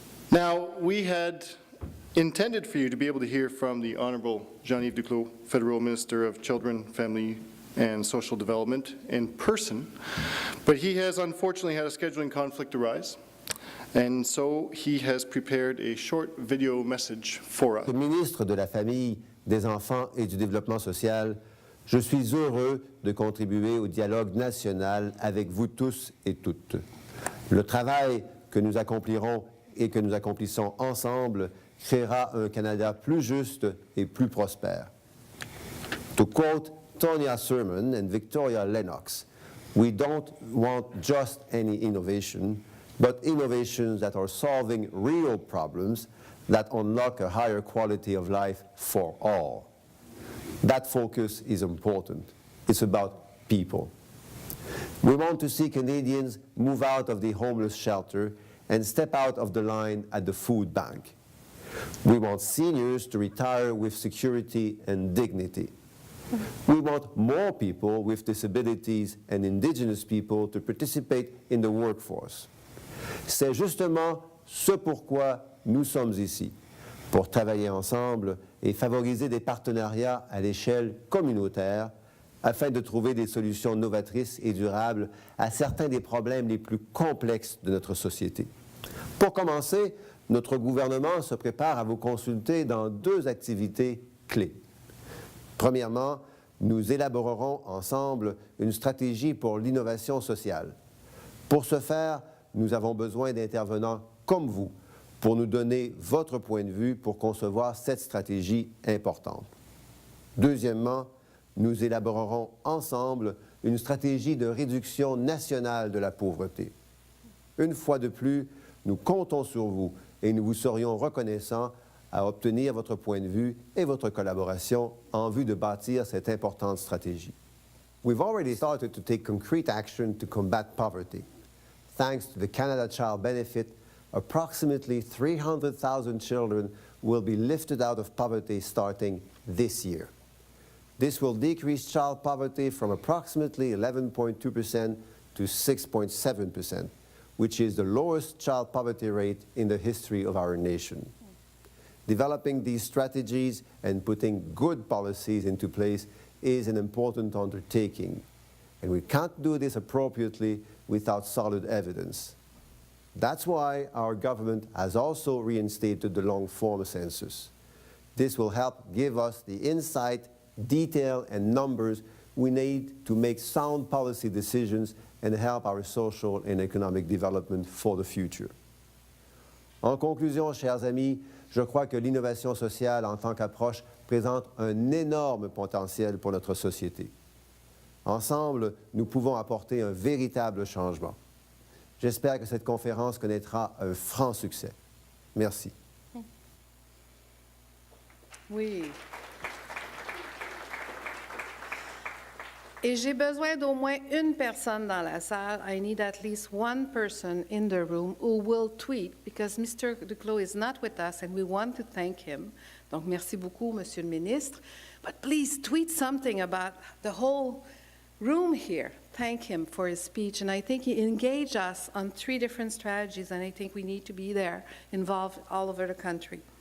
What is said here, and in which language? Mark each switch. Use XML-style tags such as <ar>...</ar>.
<en>Now, we had intended for you to be able to hear from the Honourable Jean-Yves Duclos, Federal Minister of Children, Family and Social Development, in person, but he has unfortunately had a scheduling conflict arise, and so he has prepared a short video message for us.</en> <fr>Ministre de la Famille, des Enfants et du Développement social, je suis heureux de contribuer au dialogue national avec vous tous et toutes. Le travail que nous accomplirons et que nous accomplissons ensemble créera un Canada plus juste et plus prospère.</fr> <en>To quote Tonya Sermon and Victoria Lennox, we don't want just any innovation, but innovations that are solving real problems that unlock a higher quality of life for all. That focus is important. It's about people. We want to see Canadians move out of the homeless shelter and step out of the line at the food bank. We want seniors to retire with security and dignity. We want more people with disabilities and Indigenous people to participate in the workforce.</en> <fr>C'est justement ce pourquoi nous sommes ici, pour travailler ensemble et favoriser des partenariats à l'échelle communautaire afin de trouver des solutions novatrices et durables à certains des problèmes les plus complexes de notre société. Pour commencer, notre gouvernement se prépare à vous consulter dans 2 activités clés. Premièrement, nous élaborerons ensemble une stratégie pour l'innovation sociale. Pour ce faire, nous avons besoin d'intervenants comme vous pour nous donner votre point de vue pour concevoir cette stratégie importante. Deuxièmement, nous élaborerons ensemble une stratégie de réduction nationale de la pauvreté. Une fois de plus, nous comptons sur vous et nous vous serions reconnaissants à obtenir votre point de vue et votre collaboration en vue de bâtir cette importante stratégie.</fr> <en>We've already started to take concrete action to combat poverty. Thanks to the Canada Child Benefit, approximately 300,000 children will be lifted out of poverty starting this year. This will decrease child poverty from approximately 11.2% to 6.7%, which is the lowest child poverty rate in the history of our nation. Developing these strategies and putting good policies into place is an important undertaking, and we can't do this appropriately without solid evidence. That's why our government has also reinstated the long-form census. This will help give us the insight, detail, and numbers we need to make sound policy decisions and help our social and economic development for the future.</en> <fr>En conclusion, chers amis, je crois que l'innovation sociale en tant qu'approche présente un énorme potentiel pour notre société. Ensemble, nous pouvons apporter un véritable changement. J'espère que cette conférence connaîtra un franc succès. Merci. Oui. Et j'ai besoin d'au moins une personne dans la salle.</fr> <en>I need at least one person in the room who will tweet, because Mr. Duclos is not with us and we want to thank him.</en> <fr>Donc, merci beaucoup, Monsieur le Ministre.</fr> <en>But please tweet something about the whole room here. Thank him for his speech. And I think he engaged us on 3 different strategies, and I think we need to be there, involved all over the country.</en>